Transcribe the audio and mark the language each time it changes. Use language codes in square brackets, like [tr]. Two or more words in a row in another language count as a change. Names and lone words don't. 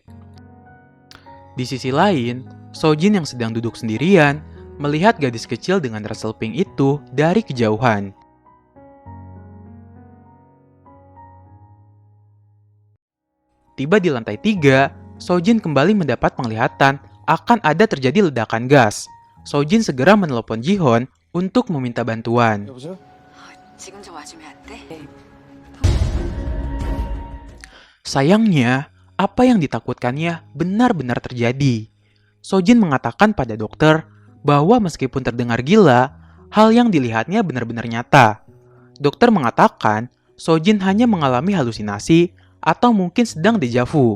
[id] Di sisi lain, Sojin yang sedang duduk sendirian melihat gadis kecil dengan ransel pink itu dari kejauhan. Tiba di lantai 3, Sojin kembali mendapat penglihatan akan ada terjadi ledakan gas. Sojin segera menelepon Ji-Hon untuk meminta bantuan. [ko] 지금 좀 와주면 안 돼? [id] Sayangnya, apa yang ditakutkannya benar-benar terjadi. Sojin mengatakan pada dokter bahwa meskipun terdengar gila, hal yang dilihatnya benar-benar nyata. Dokter mengatakan Sojin hanya mengalami halusinasi atau mungkin sedang dejavu.